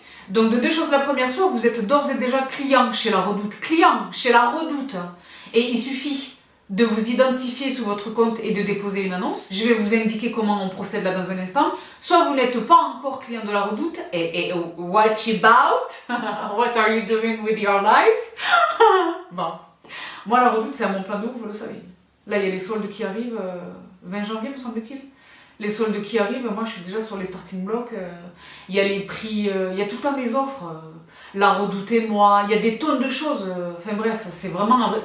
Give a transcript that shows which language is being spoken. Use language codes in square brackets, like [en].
[fr] Donc de deux choses, la première chose, vous êtes d'ores et déjà client chez La Redoute. Client chez La Redoute. Et il suffit de vous identifier sous votre compte et de déposer une annonce. Je vais vous indiquer comment on procède là dans un instant. Soit vous n'êtes pas encore client de La Redoute et [en] what about? What are you doing with your life? [fr] Bon. Moi, La Redoute, c'est à mon plan d'eau, vous le savez. Là, il y a les soldes qui arrivent, 20 janvier, me semble-t-il. Les soldes qui arrivent, moi je suis déjà sur les starting blocks. Il y a les prix, il y a tout le temps des offres. La Redoute et moi, il y a des tonnes de choses. Enfin bref, c'est vraiment un vrai...